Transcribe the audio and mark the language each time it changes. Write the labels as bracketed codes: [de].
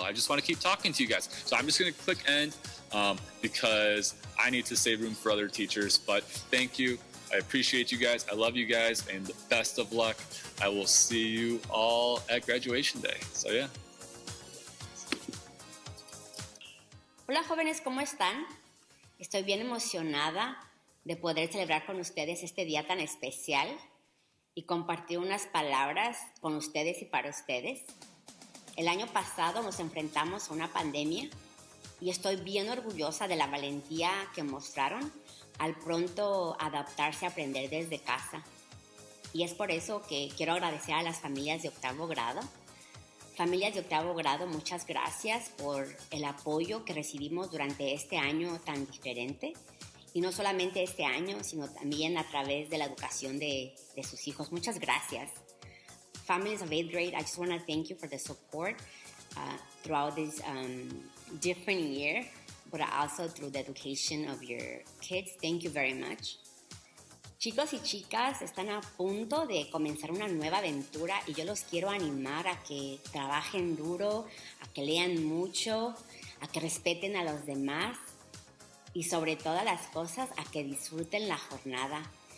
[en] I just want to keep talking to you guys. So I'm just going to click end because I need to save room for other teachers. But thank you. I appreciate you guys. I love you guys, and best of luck. I will see you all at graduation day. So yeah. [es] Hola jóvenes, ¿cómo están? Estoy bien emocionada de poder celebrar con ustedes este día tan especial y compartir unas palabras con ustedes y para ustedes. El año pasado nos enfrentamos a una pandemia y estoy bien orgullosa de la valentía que mostraron al pronto adaptarse a aprender desde casa. Y es por eso que quiero agradecer a las familias de octavo grado. Familias de octavo grado, muchas gracias por el apoyo que recibimos durante este año tan diferente. Y no solamente este año, sino también a través de la educación de sus hijos. Muchas gracias. [en] Families of 8th grade, I just want to thank you for the support throughout this different year, but also through the education of your kids. Thank you very much. [es] Chicos y chicas, están a punto de comenzar una nueva aventura y yo los quiero animar a que trabajen duro, a que lean mucho, a que respeten a los demás y sobre todas las cosas a que disfruten la jornada.